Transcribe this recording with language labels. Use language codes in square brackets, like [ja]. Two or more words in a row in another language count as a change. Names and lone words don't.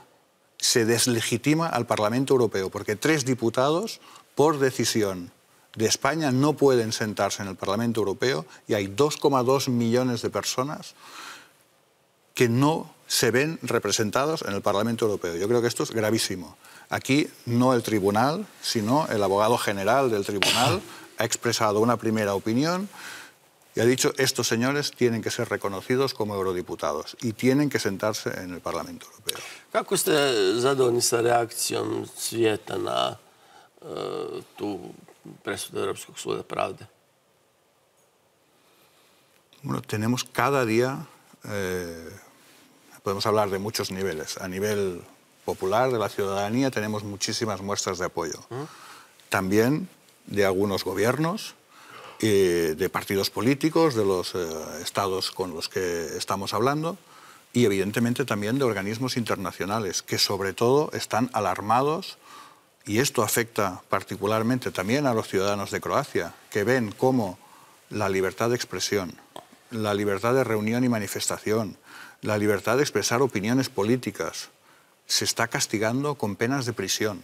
[es] Se deslegitima al Parlamento Europeo porque 3 diputados, por decisión de España, no pueden sentarse en el Parlamento Europeo, y hay 2,2 millones de personas que no se ven representados en el Parlamento Europeo. Yo creo que esto es gravísimo. Aquí no el tribunal, sino el abogado general del tribunal ha expresado una primera opinión y ha dicho: estos señores tienen que ser reconocidos como eurodiputados y tienen que sentarse en el Parlamento Europeo. [hr] Kako ste zadovoljni sa reakcijom svijeta na tu presudu Europskog suda pravde? [es] Bueno, tenemos cada día, podemos hablar de muchos niveles. A nivel popular, de la ciudadanía, tenemos muchísimas muestras de apoyo. También de algunos gobiernos, de partidos políticos, de los estados con los que estamos hablando, y evidentemente también de organismos internacionales que sobre todo están alarmados, y esto afecta particularmente también a los ciudadanos de Croacia, que ven cómo la libertad de expresión, la libertad de reunión y manifestación, la libertad de expresar opiniones políticas se está castigando con penas de prisión.